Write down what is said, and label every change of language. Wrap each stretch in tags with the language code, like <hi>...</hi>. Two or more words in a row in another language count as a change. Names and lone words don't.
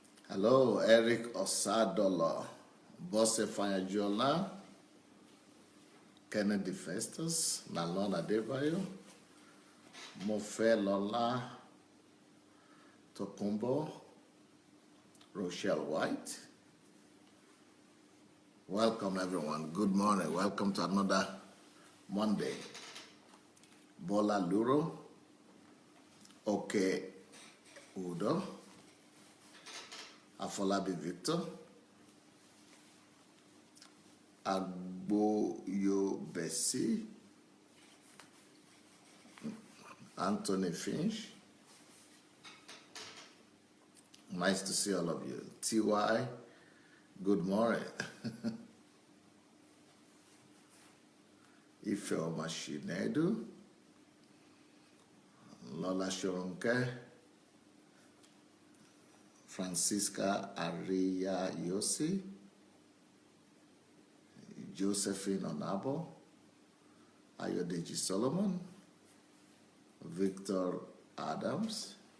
<en>Hello, Eric Osadola, Bose Fanyajola, Kennedy Festus, Nalona Debayo, Mofe Lola Tokumbo, Rochelle White. Welcome, everyone. Good morning. Welcome to another Monday. Bola Luro, Oke Udo, Afolabi Victor, Agboyo Bessie, Anthony Finch. Nice to see all of you. TY, good morning. Ifeoma Shinedu, Lola Shoronke, Francisca Aria Yosi, Josephine Onabo, Ayodeji Solomon, Victoria Adams,</en>